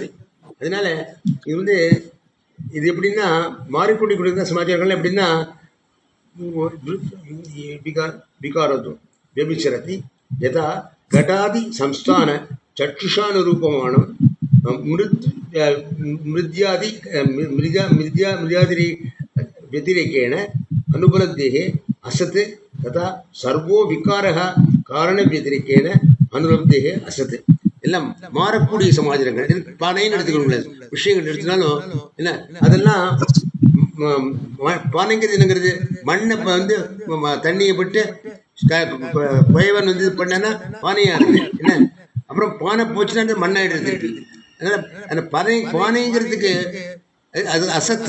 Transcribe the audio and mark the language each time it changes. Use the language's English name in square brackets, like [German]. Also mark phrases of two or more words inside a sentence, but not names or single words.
[Tamil] அதனால இது இது எப்படின்னா மாறிக்கூடிய சமாச்சாரங்கள் எப்படின்னா விகாரத்துவம் வியபிச்சரதி. [Sanskrit] यथा घटादि संस्थान चक्षुषानुरूपमानम् मृत्यादि व्यतिरेकेण अनुपलब्धेः असत् तथा सर्वो विकारः कारणव्यतिरेकेण अनुपलब्धेः असत्. [Tamil] எல்லாம் மாறக்கூடிய சமாச்சாரங்கள். பானைன்னு எடுத்துக்கணும், விஷயங்கள் எடுத்துனாலும் என்ன அதெல்லாம் பானைங்கிறது என்னங்கிறது மண்ணை தண்ணியை பட்டு குயவன் பண்ணனா பானையாகுது. என்ன அப்புறம் பானை போச்சுன்னா மண்ணாயிடுறது இருக்கு. அதனால அந்த பானைங்கிறதுக்கு அது அசத்து.